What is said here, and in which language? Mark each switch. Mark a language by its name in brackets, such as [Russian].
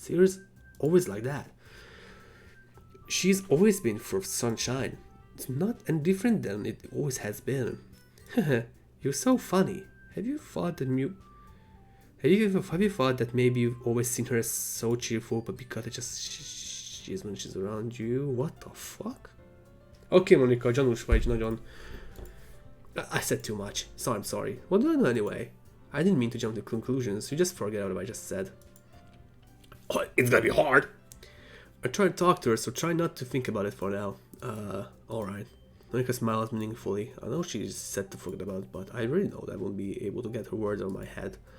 [English] Sarah's always like that. She's always been full of sunshine. It's not any different than it always has been. You're so funny. Have you thought that maybe you've always seen her as so cheerful, but because she is when she's around you? What the fuck? [Hungarian] Okay, Monica, gyanús vagy nagyon. [English] I said too much. So I'm sorry. What do I know anyway? I didn't mean to jump to conclusions. You just forget what I just said. Oh, it's gonna be hard. I tried to talk to her, so try not to think about it for now. Alright. Monica smiles meaningfully. I know she's set to forget about it, but I really know that I won't be able to get her words out of my head.